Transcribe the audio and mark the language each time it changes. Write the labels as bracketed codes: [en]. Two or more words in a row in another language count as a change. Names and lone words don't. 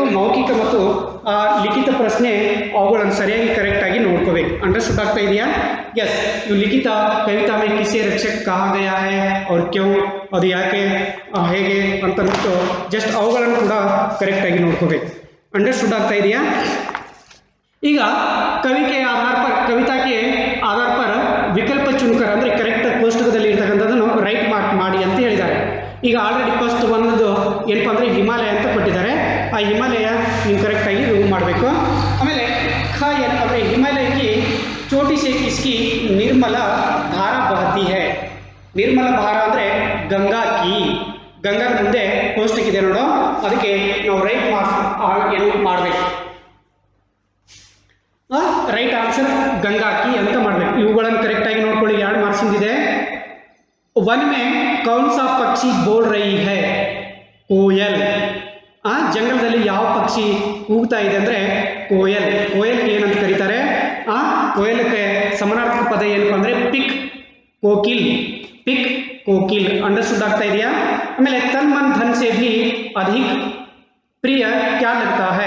[kn] ಮೌಖಿಕ ಮತ್ತು ಲಿಖಿತ ಪ್ರಶ್ನೆ ಅವುಗಳನ್ನು ಸರಿಯಾಗಿ ಕರೆಕ್ಟಾಗಿ ನೋಡ್ಕೋಬೇಕು। ಅಂಡರ್ಸ್ಟ್ಯಾಂಡ್ ಆಗ್ತಾ ಇದೆಯಾ? ಎಸ್, ಇವು ಲಿಖಿತ [hi] कविता में किसे रक्षक कहा गया है और क्यों, [kn] ಅದು ಯಾಕೆ, ಹೇಗೆ ಅಂತಂದ್ಬಿಟ್ಟು ಜಸ್ಟ್ ಅವುಗಳನ್ನು ಕೂಡ ಕರೆಕ್ಟಾಗಿ ನೋಡ್ಕೋಬೇಕು। ಅಂಡರ್ಸ್ಟ್ಯಾಂಡ್ ಆಗ್ತಾ ಇದೆಯಾ? ಈಗ [hi] कविता के आधार पर विकल्प चुनकर [kn] ಅಂದರೆ ಕರೆಕ್ಟ್ ಕೋಷ್ಟಕದಲ್ಲಿ ಇರ್ತಕ್ಕಂಥದ್ದನ್ನು [en] right mark [kn] ಮಾಡಿ ಅಂತ ಹೇಳಿದ್ದಾರೆ। ಈಗ [en] already first [kn] ಒಂದದು ಏನಪ್ಪ ಅಂದರೆ ಹಿಮಾಲಯ ಅಂತ ಕೊಟ್ಟಿದ್ದಾರೆ, ಆ ಹಿಮಾಲಯ ನೀವು ಕರೆಕ್ಟಾಗಿ ರಿಮೂವ್ ಮಾಡಬೇಕು। ಆಮೇಲೆ ಏನಪ್ಪ ಅಂದರೆ [hi] हिमालय की चोटी से किसकी निर्मल धारा बहती है। [kn] ನಿರ್ಮಲ ಧಾರ ಅಂದರೆ [hi] गंगा की, [kn] ಗಂಗಾ ಮುಂದೆ ಕೋಷ್ಟಕ ಇದೆ ನೋಡು, ಅದಕ್ಕೆ ನಾವು [en] right marks [kn] ಏನು ಮಾಡಬೇಕು। [en] right answer [hi] गंगा की [kn] ಅಂತ ಮಾಡಬೇಕು। ಇವುಗಳನ್ನು ಕರೆಕ್ಟಾಗಿ ನೋಡ್ಕೊಳ್ಳಿ, 2 ಮಾರ್ಕ್ಸಿಂದ ಇದೆ। [hi] वन में कौन सा पक्षी बोल रही है? कोयल। [kn] ಜಂಗಲದಲ್ಲಿ ಯಾವ ಪಕ್ಷಿ ಕೂಗ್ತಾ ಇದೆ ಅಂದರೆ ಕೋಯಲ್। ಕೋಯಲ್ಗೆ ಏನಂತ ಕರೀತಾರೆ? ಕೋಯಲ್ಗೆ ಸಮಾನಾರ್ಥಕ ಪದ ಏನಪ್ಪ ಅಂದರೆ [hi] पिक, कोकिल। पिक, कोकिल। [kn] ಅಂಡರ್ಸ್ಟ್ಯಾಂಡ್ ಆಗ್ತಾ ಇದೆಯಾ? [hi] ಆಮೇಲೆ तन मन धन से भी अधिक प्रिय क्या लगता है?